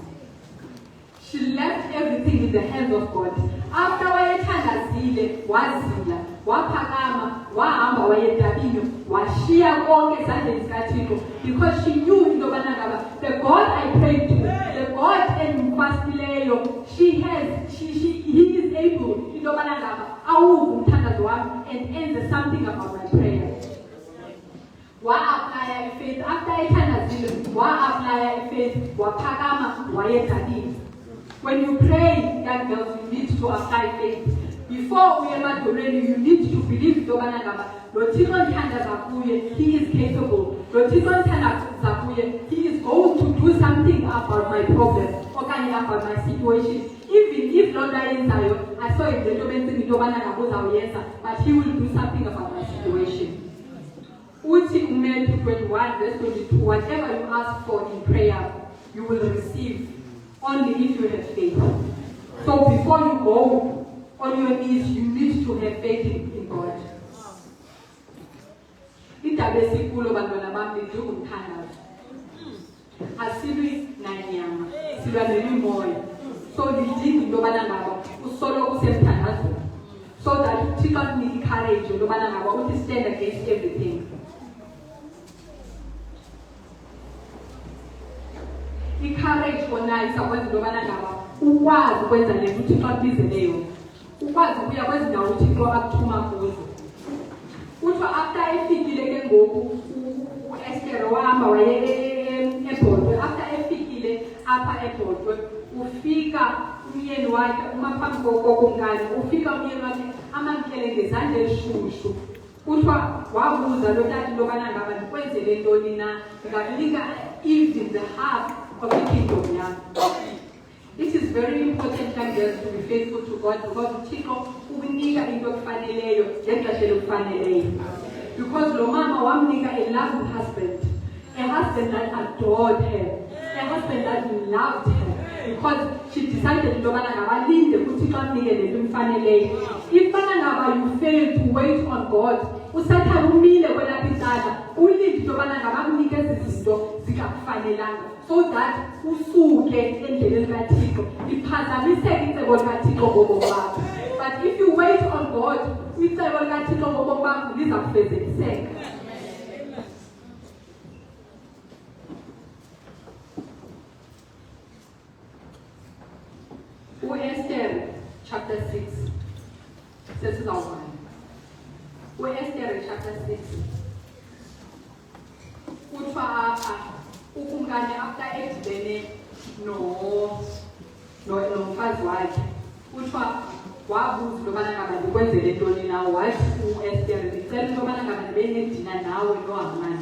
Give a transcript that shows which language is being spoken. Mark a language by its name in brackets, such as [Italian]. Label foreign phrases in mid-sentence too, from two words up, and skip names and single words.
[English] She left everything in the hands of God. [Xhosa] After wayethandazile, wazila, waphakama, wahamba wayedabini, washiya konke ezandleni zikaThixo, [English] because she knew [Xhosa] into yobana ngaba [English] the God I pray to, the God endimfastileyo, he is able [Xhosa] into yobana ngaba awuve umthandazo wami [English] and enze something about my prayer. [Xhosa] Wa-aplya ifaith, after ethandazile, wa-aplya ifaith, waphakama, wayedlalile. [English] When you pray, young girls, you need to apply faith. Before we ever do ready, you need to believe [Xhosa] into yobana ngaba lo Thixo ndithandaza kuye, [English] he is capable. [Xhosa] Lo Thixo ndithandaza kuye, [English] he is going to do something about my problem okanye about my situation. Even if [Xhosa] loo nto ayenzayo asoyenze into benzima into yobana ngaba uzawuyenza, [English] but he will do something about my situation. Uthi Matthew 21 verse 22, whatever you ask for in prayer, you will receive only if you have faith. So before you go on your knees, you need to have faith in God. [Xhosa] Indaba esikulo bantwana bami njengomthandazo. Asilwi nanyama, silwa nemimoya. So lidinga into yobana ngaba usoloko usemthandazweni. [English] So that [Xhosa] uThixo akunike courage into yobana ngaba uthi [English] stand against everything. [Xhosa] I-courage kona isakwenza into yobana ngaba ukwazi ukwenza le nto uThixo akubizeleyo. Ukwazi ukuya kwezindawo uThixo akuthuma kuzo. Kuthiwa after efikile ke ngoku u-Esther wahamba waye eBhotwe. After efikile apha eBhotwe, ufika umyeni wakhe uma phambi kokumkani, ufika umyeni wakhe amamkele ngezandla ezishushu. Kuthiwa wabuza lo tata into yobana ngaba ndikwenzele ntoni na, ndingakunika [English] even the half of the kingdom [Xhosa] yam. [English] It is very important, girls, to be faithful to God, because [Xhosa] uThixo ukunika into ekufaneleyo ngexesha elifaneleyo. [English] Because lo mama wamnika a loving husband, a husband that adored her, a husband that loved her, because she decided [Xhosa] into yobana ngaba linde uThixo amnike le nto imfaneleyo. Ifana ngaba [English] you fail to wait on God, [Xhosa] uSathane umile kwelapha icala, ulinde into yobana ngaba akunike ezi zinto zikakufanelanga, [English] so that [Xhosa] usuke endleleni kaThixo, iphazamiseke icebo likaThixo ngobomi bakho. [English] But if you wait on God, [Xhosa] icebo likaThixo ngobomi bakho liza kufezekiseka. [English] Esther chapter 6 says it all. Esther chapter 6. [Xhosa] Kuthiwa apha ukumkani after edibene nomfazi wakhe, kuthiwa wabuza into yobana ngaba ndikwenzele ntoni na. Wathi uEsther, ndicela into yobana ngaba ndibe nedina nawe noHamani.